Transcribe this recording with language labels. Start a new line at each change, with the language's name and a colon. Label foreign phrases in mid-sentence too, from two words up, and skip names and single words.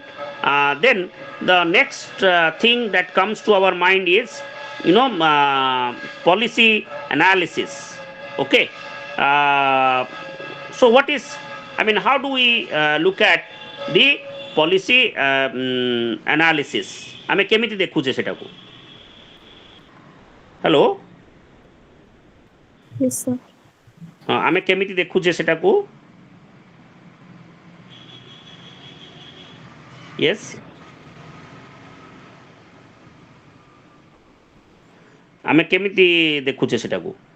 English: Then the next thing that comes to our mind is policy analysis. Okay, so what is, I mean, how do we look at the policy analysis
Odia: ଆମେ କେମିତି ଦେଖୁଛେ ସେଟାକୁ
English: ହ୍ୟାଲୋ Yes, sir.
Odia: ହଁ ଆମେ କେମିତି ଦେଖୁଛେ ସେଟାକୁ yes ଆମେ କେମିତି ଦେଖୁଛେ ସେଟାକୁ